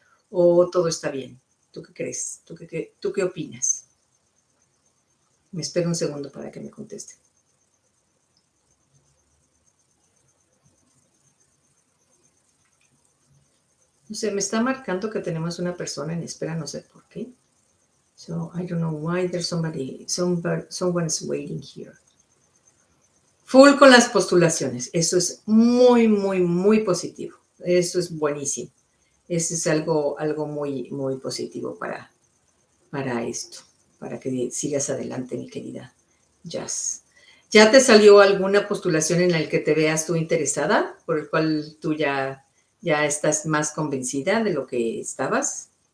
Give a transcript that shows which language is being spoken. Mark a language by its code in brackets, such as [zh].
[es] ¿O todo está bien? ¿Tú qué crees? ¿Tú qué opinas? Me espero un segundo para que me conteste. No sé, me está marcando que tenemos una persona en espera, no sé por qué. [en] So, I don't know why there's someone is waiting here. [es] Full con las postulaciones. Eso es muy, muy, muy positivo. Eso es buenísimo. Eso es algo muy, muy positivo para esto, para que sigas adelante, mi querida Jazz. ¿Ya te salió alguna postulación en la que te veas tú interesada, por el cual tú ya estás más convencida de lo que estabas?